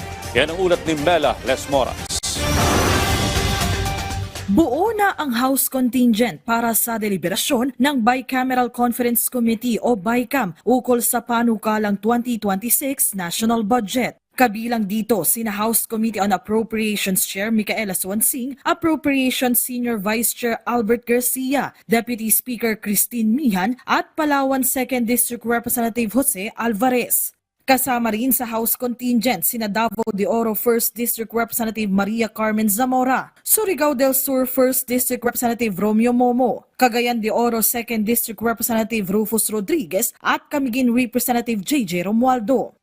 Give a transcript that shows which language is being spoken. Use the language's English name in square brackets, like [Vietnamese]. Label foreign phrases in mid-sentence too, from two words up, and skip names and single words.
[Filipino] Yan ang ulat ni Mela Lesmoras. Buo na ang [English] House contingent [Filipino] para sa deliberasyon ng Bicameral Conference Committee o BICAM ukol sa panukalang 2026 National Budget. Kabilang dito sina House Committee on Appropriations Chair Micaela Swansing, Appropriations Senior Vice Chair Albert Garcia, Deputy Speaker Christine Mihan at Palawan 2nd District Representative Jose Alvarez. Kasama rin sa [English] House contingent [Filipino] sina Davao de Oro 1st District Representative Maria Carmen Zamora, Surigao del Sur 1st District Representative Romeo Momo, Cagayan de Oro 2nd District Representative Rufus Rodriguez at Camiguin Representative JJ Romualdo.